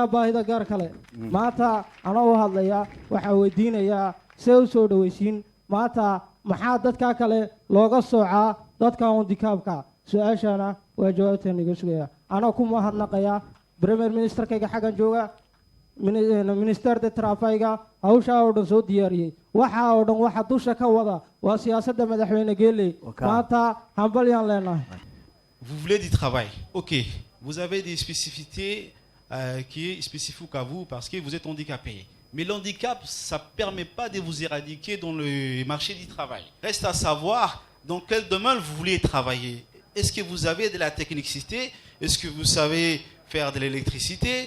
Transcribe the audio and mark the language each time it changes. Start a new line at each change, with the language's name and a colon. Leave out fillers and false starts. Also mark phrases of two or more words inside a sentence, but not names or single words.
Somali: baahida gaar kale maanta anoo hadlaya waxaa weydiinayaa see u soo dhawaysiin maanta maxaa dadka kale looga soocaa dadka handikaabka su-aashana waa jawaabtaan iga sugaya anoo ku mahadnaqaya premier ministerkayga xaggan jooga minister de trafayga hawshaa oo dhan soo diyaariyey waxaa oo dhan waxa dusha ka wada waa siyaasadda madaxweyne Guelleh maanta hambalyaan leenahay.
French: Vous voulez du travail, ok. Vous avez des spécificités qui est spécifique à vous parce que vous êtes handicapé. Mais l'handicap, ça ne permet pas de vous éradiquer dans le marché du travail. Reste à savoir dans quel domaine vous voulez travailler. Est-ce que vous avez de la technicité? Est-ce que vous savez faire de l'électricité?